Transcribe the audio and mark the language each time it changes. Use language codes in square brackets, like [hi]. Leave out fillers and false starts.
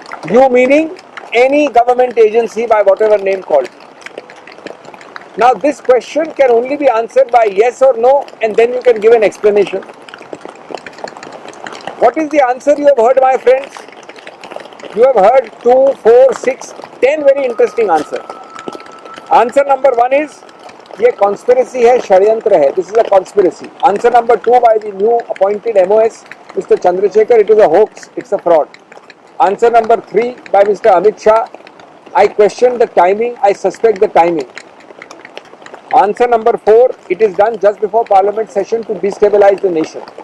[en] You meaning any government agency by whatever name called. Now this question can only be answered by yes or no, and then you can give an explanation. What is the answer you have heard, my friends? You have heard 2, 4, 6, 10 very interesting answers. Answer number 1 is [hi] ये conspiracy है, षड्यंत्र है. [en] This is a conspiracy. Answer number 2 by the new appointed MOS, Mr. Chandrasekhar, it is a hoax, it's a fraud. Answer number 3 by Mr. Amit Shah, I question the timing, I suspect the timing. Answer number 4, it is done just before Parliament session to destabilize the nation.